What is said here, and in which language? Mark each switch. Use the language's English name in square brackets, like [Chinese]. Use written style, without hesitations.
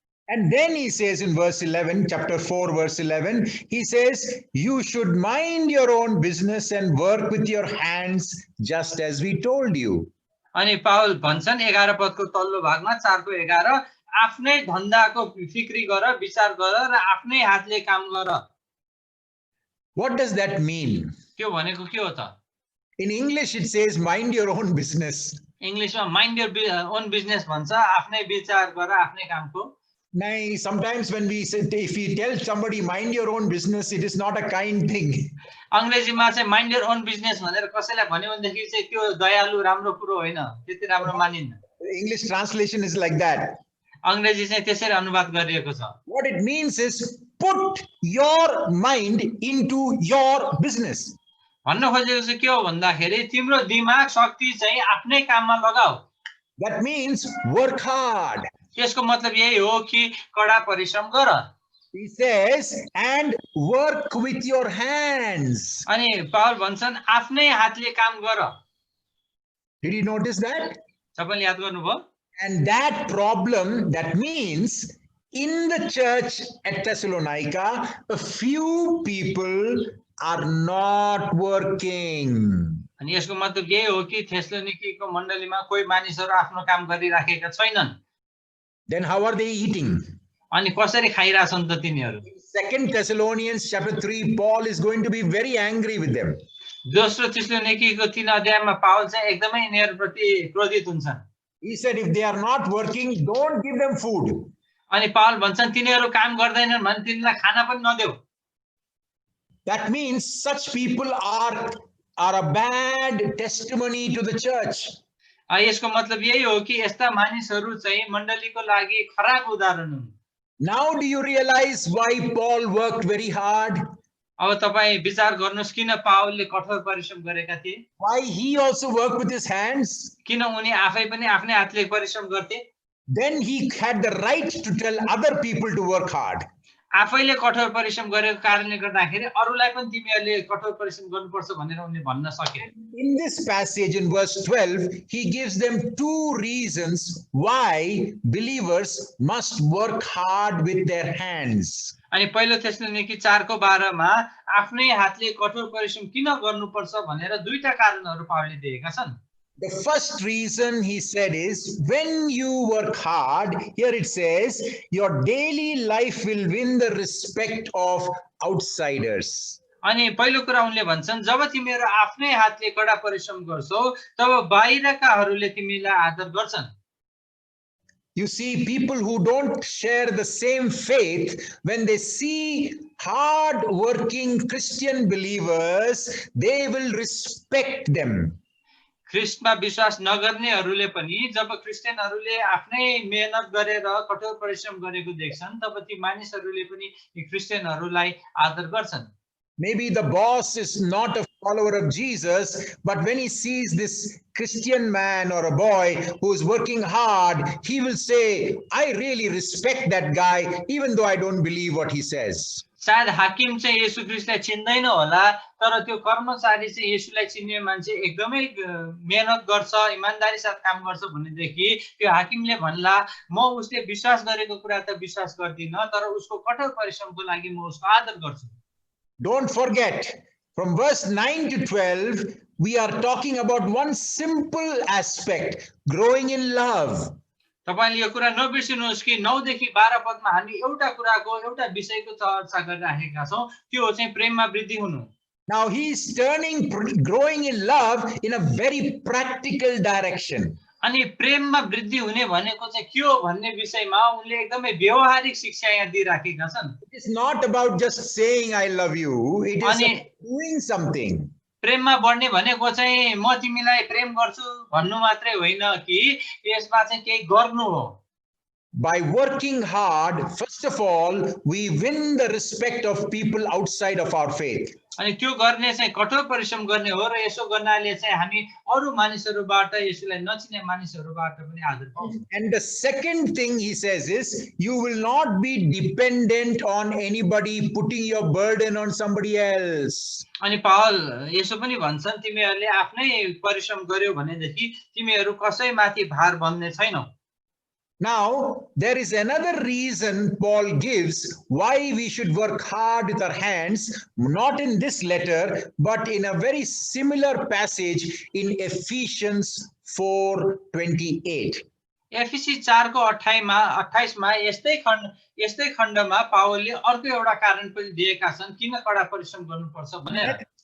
[English] And then he says in verse 11, chapter 4, verse 11, he says, you should mind your own business and work with your hands just as we told you. [Nepali] अनि Paul भन्छन् 11 पदको तल्लो भागमा 4 को 11, आफ्नै धन्दाको फिक्री गर, विचार गर र आफ्नै हातले काम गर। [English] What does that mean? [Nepali] त्यो भनेको के हो त? [English] In English it says mind your own business. [Nepali] इंग्लिशमा [English] mind your own business [Nepali] भन्छ, आफ्नै विचार गर, आफ्नै कामको। [English] Now, sometimes when we say, if we tell somebody mind your own business, it is not a kind thing. [Nepali] अंग्रेजीमा चाहिँ [English] mind your own business [Nepali] भनेर कसैलाई भन्यो भनेदेखि चाहिँ त्यो दयालु राम्रो कुरो होइन, त्यति राम्रो मानिन्न। [English] English translation is like that. [Nepali] अंग्रेजी चाहिँ त्यसरी अनुवाद गरिएको छ। [English] What it means is put your mind into your business. [Nepali] भन्न खोजेको चाहिँ के हो भन्दाखेरि तिम्रो दिमाग शक्ति चाहिँ आफ्नै काममा लगाऊ। [English] That means work hard. [Nepali] त्यसको मतलब यही हो कि कडा परिश्रम गर। [English] He says, and work with your hands. [Nepali] अनि पावल भन्छन् आफ्नै हातले काम गर। [English] Did you notice that? [Nepali] तपाईले याद गर्नुभयो? [English] And that problem, that means in the church at Thessalonica, a few people are not working. [Nepali] अनि यसको मतलब यही हो कि थेसलोनिकीको मण्डलीमा कोही मानिसहरू आफ्नो काम गरिराखेका छैनन्। [English] Then how are they eating? [Nepali] अनि कसरी खाइराछन् त तिनीहरू? [English] 2 Thessalonians chapter 3, Paul is going to be very angry with them. [Nepali] दोस्रो थेसलोनिकीको 3 अध्यायमा पावल चाहिँ एकदमै यिनीहरूप्रति क्रोधित हुन्छन्। [English] He said, if they are not working, don't give them food. [Nepali] अनि पावल भन्छन् तिनीहरू काम गर्दैनन् भने तिनीलाई खाना पनि नदेऊ। [English] That means such people are a bad testimony to the church. [Nepali] यसको मतलब यही हो कि यस्ता मानिसहरू चाहिँ मण्डलीको लागि खराब उदाहरण हुन्। [English] Now do you realize why Paul worked very hard? [Nepali] अब तपाई विचार गर्नुस् किन पावलले कठोर परिश्रम गरेका थिए? [English] Why he also worked with his hands? [Nepali] किन उनी आफै पनि आफ्नै हातले परिश्रम गर्थे? [English] Then he had the right to tell other people to work hard. [Nepali] आफैले कठोर परिश्रम गरेको कारणले गर्दाखेरि अरूलाई पनि तिमीहरूले कठोर परिश्रम गर्नुपर्छ भनेर उनले भन्न सके। [English] In this passage in verse 12, he gives them two reasons why believers must work hard with their hands. [Nepali] अनि पहिलो थेसलोनिकी 4 को 12 मा आफ्नै हातले कठोर परिश्रम किन गर्नुपर्छ भनेर दुईटा कारणहरू पावलले दिएका छन्। [English] The first reason he said is, when you work hard, here it says, your daily life will win the respect of outsiders. [Nepali] अनि पहिलो कुरा उनले भन्छन् जब तिमीहरू आफ्नै हातले कडा परिश्रम गर्छौ तब बाहिरकाहरूले तिमीलाई आदर गर्छन्। [English] You see, people who don't share the same faith, when they see hard-working Christian believers, they will respect them. [Nepali] ख्रिस्टमा विश्वास नगर्नेहरूले पनि जब क्रिस्चियनहरूले आफ्नै मेहनत गरेर कठोर परिश्रम गरेको देख्छन् तब ती मानिसहरूले पनि क्रिस्चियनहरूलाई आदर गर्छन्। [English] Maybe the boss is not a follower of Jesus, but when he sees this Christian man or a boy who is working hard, he will say, I really respect that guy, even though I don't believe what he says. [Nepali] सायद हाकिम चाहिँ येशू ख्रिस्टलाई चिन्दैन होला तर त्यो कर्मचारी चाहिँ येशूलाई चिन्ने मान्छे एकदमै मेहनत गर्छ इमानदारी साथ काम गर्छ भनेदेखि त्यो हाकिमले भन्ला म उसले विश्वास गरेको कुरा त विश्वास गर्दिन तर उसको कठोर परिश्रमको लागि म उसको आदर गर्छु। [English] Don't forget, from verse 9 to 12, we are talking about one simple aspect, growing in love. [Nepali] तपाईले यो कुरा नबिर्सिनुहोस् कि 9 देखि 12 पदमा हामी एउटा कुराको एउटा विषयको चर्चा गरिराखेका छौं त्यो हो चाहिँ प्रेममा वृद्धि हुनु। [English] Now he is turning growing in love in a very practical direction. [Nepali] अनि प्रेममा वृद्धि हुने भनेको चाहिँ के हो भन्ने विषयमा उनले एकदमै व्यावहारिक शिक्षा यहाँ दिइराखेका छन्। [English] It is not about just saying I love you, it is doing something. [Nepali] प्रेममा बढ्ने भनेको चाहिँ म तिमीलाई प्रेम गर्छु भन्नु मात्रै होइन कि यसमा चाहिँ केही गर्नु हो। [English] By working hard, first of all, we win the respect of people outside of our faith. [Nepali] अनि त्यो गर्ने चाहिँ कठोर परिश्रम गर्ने हो र यसो गर्नाले चाहिँ हामी अरू मानिसहरूबाट यसलाई नचिने मानिसहरूबाट पनि आदर पाउँछौँ। [English] And the second thing he says is, you will not be dependent on anybody putting your burden on somebody else. [Nepali] अनि पावल यसो पनि भन्छन् तिमीहरूले आफ्नै परिश्रम गर्यौ भनेदेखि तिमीहरू कसैमाथि भार बन्ने छैनौ। [English] Now, there is another reason Paul gives why we should work hard with our hands, not in this letter, but in a very similar passage in Ephesians 4:28. [Nepali] एफिसी 4 को 28 मा यस्तै खण्डमा पावलले अर्को एउटा कारण पनि दिएका छन् किन कडा परिश्रम गर्नुपर्छ भनेर।